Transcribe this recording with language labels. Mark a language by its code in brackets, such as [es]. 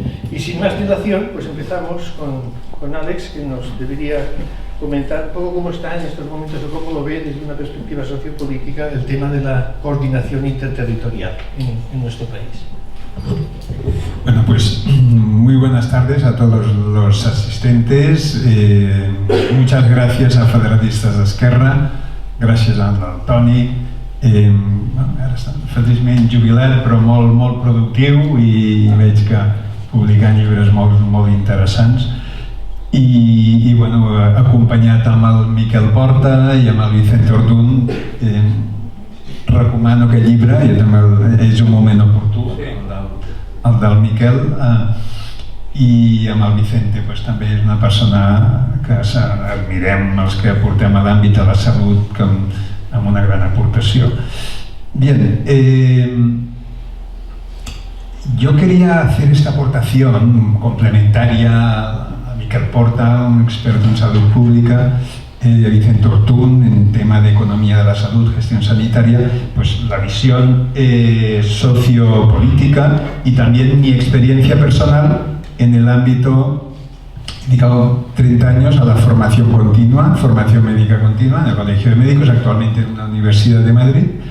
[es] Y sin más dilación, pues empezamos con Alex, que nos debería comentar un poco cómo está en estos momentos o cómo lo ve desde una perspectiva sociopolítica el tema de la coordinación interterritorial en nuestro país. Bueno, pues muy buenas tardes a todos los asistentes. Muchas gracias a Federalistes d'Esquerra, [ca] gràcies al Toni. Ara està feliçment jubilat, però molt productiu, i veig que publicant llibres molt interessants. I bueno, acompanyat amb el Miquel Porta i amb el Vicente Ortún, recomano aquest llibre, i també és un moment oportú, el del Miquel, i amb el Vicente pues, també és una persona que admirem els que portem a l'àmbit de la salut amb una gran aportació. [es] Bien, yo quería hacer esta aportación complementaria a Miquel Porta, un experto en salud pública, Vicente Ortún en tema de economía de la salud, gestión sanitaria, pues la visión sociopolítica y también mi experiencia personal en el ámbito, dedicado 30 años a la formación continua, formación médica continua en el Colegio de Médicos, actualmente en la Universidad de Madrid.